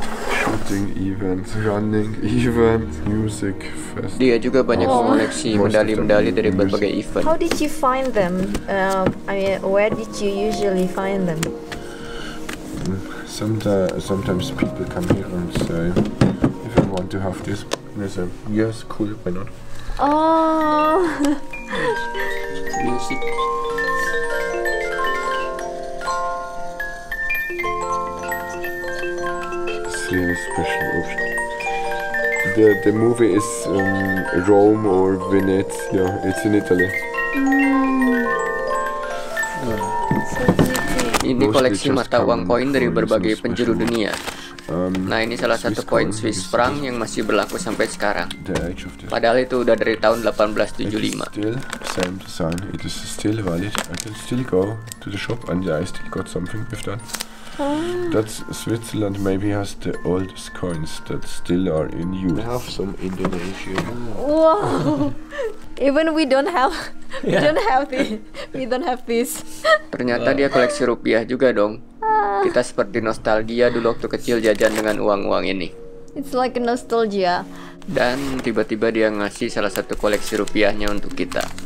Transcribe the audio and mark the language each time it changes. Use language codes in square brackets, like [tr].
[en] Shooting events, running events, music fest. [id] Dia juga banyak mengoleksi medali-medali dari berbagai event. [en] How did you find them? I mean, where did you usually find them? Sometimes people come here and say, if I want to have this, and I say, yes, cool, why not? Oh. [id] Musik. [en] It's really special option. The movie is Rome or Venezia. It's in Italy. [id] Ini koleksi mata uang koin dari berbagai penjuru dunia. Nah, ini salah satu koin Swiss franc yang masih berlaku sampai sekarang. Padahal itu udah dari tahun 1875. [en] Still same design. It is still valid. I can still go to the shop and I still got something with that. That's Switzerland maybe has the oldest coins that still are in use. We have some Indonesia. Wow. Even we don't have we don't have this. [id] Ternyata dia koleksi rupiah juga dong. Kita seperti nostalgia dulu waktu kecil jajan dengan uang-uang ini. [en] It's like a nostalgia. [id] Dan tiba-tiba dia ngasih salah satu koleksi rupiahnya untuk kita.